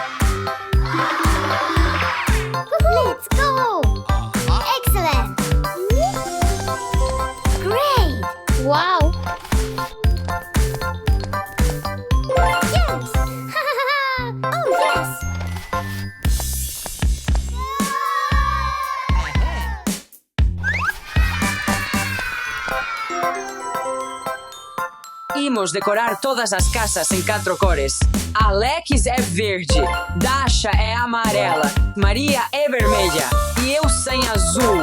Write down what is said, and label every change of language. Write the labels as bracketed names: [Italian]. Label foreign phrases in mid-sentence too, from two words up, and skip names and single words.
[English] Let's go! Excellent! Great! Wow! Yes! Oh, yes! [Galician] Imos decorar todas as casas em 4 cores. Alex é verde, Dasha é amarela, Maria é vermelha e eu sem azul.